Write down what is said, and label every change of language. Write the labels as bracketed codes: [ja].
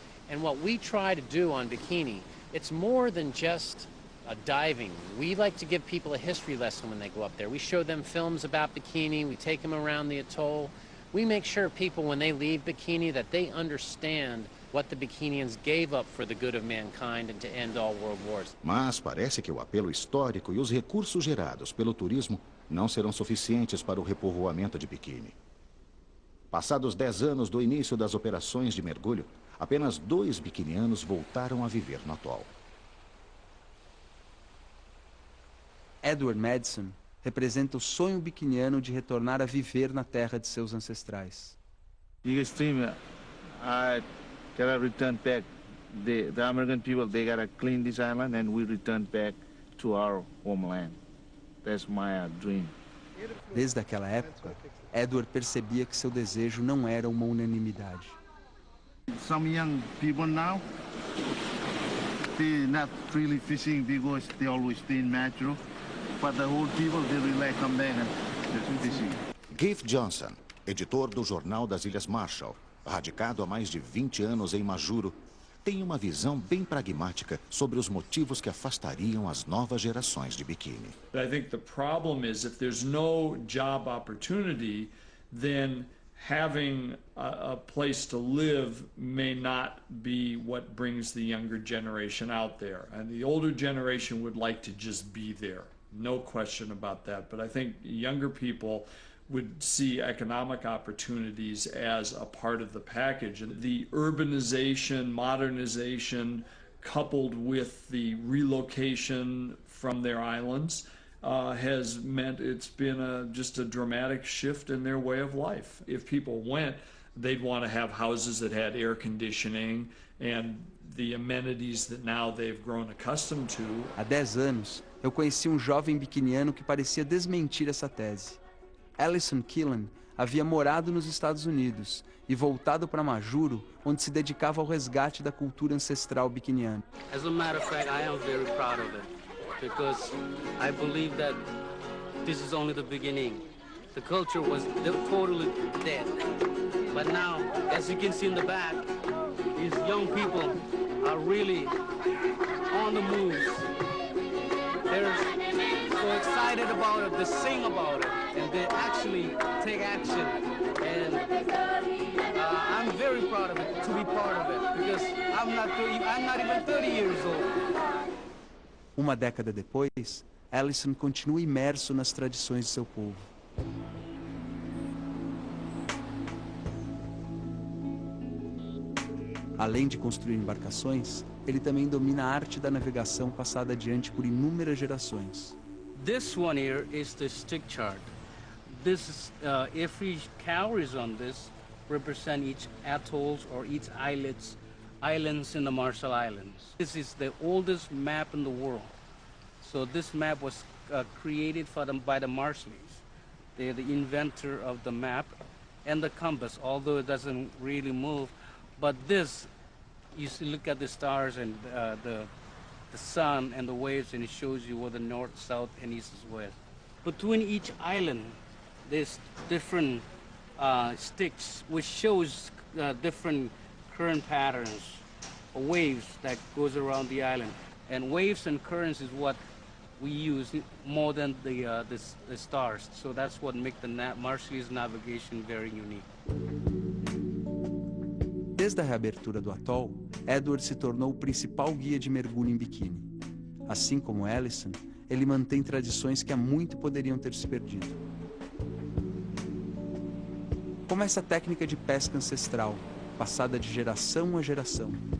[en] And what we try to do on Bikini, it's more than just diving. We like to give people a history lesson when they go up there. We show them films about Bikini, we take them around the atoll. We make sure people, when they leave Bikini, that they understand what the Bikinians gave up for the good of mankind and to end all world wars. [pt] Mas parece que o apelo histórico e os recursos gerados pelo turismo não serão suficientes para o repovoamento de Bikini. Passados 10 anos do início das operações de mergulho, apenas 2 biquinianos voltaram a viver no atol. Edward Madison representa o sonho biquiniano de retornar a viver na terra de seus ancestrais. [en] Biggest dream, I gotta return back. The American people, they gotta clean this island and we return back to our homeland. That's my dream. [pt] Desde aquela época, Edward percebia que seu desejo não era uma unanimidade. [en] Some young people now, they're not really fishing because they always stay in Metro. But the old people, they really come back and just fishing. [pt] Gabe Johnson, editor do Jornal das Ilhas Marshall, radicado há mais de 20 anos em Majuro, tem uma visão bem pragmática sobre os motivos que afastariam as novas gerações de biquíni. [en] I think the problem is if there's no job opportunity, then having a place to live may not be what brings the younger generation out there. And the older generation would like to just be there. No question about that. But I think younger people would see economic opportunities as a part of the package. And the urbanization, modernization, coupled with the relocation from their islands, has meant it's been just a dramatic shift in their way of life. If people went, they'd want to have houses that had air conditioning and the amenities that now they've grown accustomed to. [pt] Há 10 anos, eu conheci um jovem biquiniano que parecia desmentir essa tese. Alison Killen havia morado nos Estados Unidos e voltado para Majuro, onde se dedicava ao resgate da cultura ancestral biquiniana. [en] As a matter of fact, I am very proud of it because I believe that this is only the beginning. The culture was totally dead. But now, as you can see in the back, these young people are really on the move. They're so excited about it, they sing about it, and they actually take action. And I'm very proud of it, to be part of it, because I'm not even 30 years old. [pt] Uma década depois, Alison continua imerso nas tradições de seu povo. Além de construir embarcações, ele também domina a arte da navegação passada adiante por inúmeras gerações. [en] This one here is the stick chart. This is, every calories on this represent each atolls or each islands in the Marshall Islands. This is the oldest map in the world. So this map was created by the Marshalls. They're the inventor of the map and the compass, although it doesn't really move. But this, you see, look at the stars and the sun and the waves, and it shows you where the north, south, and east is west. Between each island, there's different sticks, which shows different current patterns, waves that goes around the island. And waves and currents is what we use more than the stars. So that's what makes the Marshallese navigation very unique. [pt] Desde a reabertura do atol, Edward se tornou o principal guia de mergulho em biquíni. Assim como Alison, ele mantém tradições que há muito poderiam ter se perdido. Como essa técnica de pesca ancestral, passada de geração a geração.